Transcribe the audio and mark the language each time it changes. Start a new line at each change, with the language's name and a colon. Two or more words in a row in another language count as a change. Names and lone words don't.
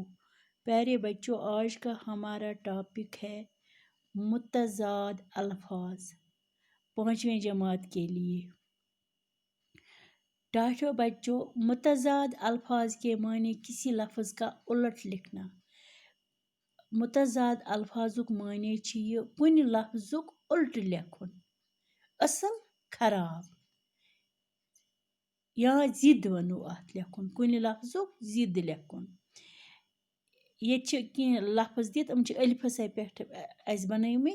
Urdu: پیارے بچوں، آج کا ہمارا ٹاپک ہے متضاد الفاظ 5ویں جماعت کے لیے. ڈاٹو بچوں، متضاد الفاظ کے معنی کسی لفظ کا الٹ لکھنا.
Kashmiri: متضاد الفاظک معنی چھ یہ کُنہِ لفظک الٹ لیکھن، اصل خراب یا ضد ونو اتھ لیکھن، کُنہِ لفظک ضد لیکھن. یہ کینٛہہ لفظ دِتھ یِم چھِ الفَسے پٮ۪ٹھ اَسہِ بنٲیمٕتۍ.